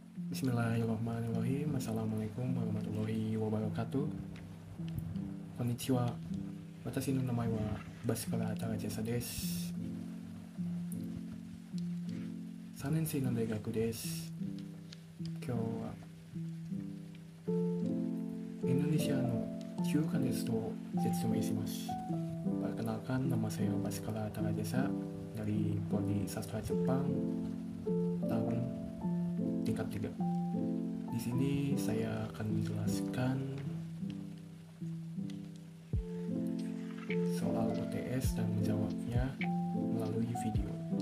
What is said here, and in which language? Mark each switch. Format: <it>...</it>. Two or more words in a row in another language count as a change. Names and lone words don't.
<ar>بسم الله الرحمن الرحيم. السلام عليكم ورحمة الله وبركاته.</ar> <ja>Konnichiwa. Watashi no namae wa Bhaskara Tarajasa desu. 3年生の大学です。今日はインドネシアの9ヶ月と説明します。</ja> <id>Perkenalkan, nama saya Bhaskara Tarajasa dari Prodi Sastra Jepang tahun tingkat 3. Di sini saya akan menjelaskan soal UTS dan menjawabnya melalui video.</id>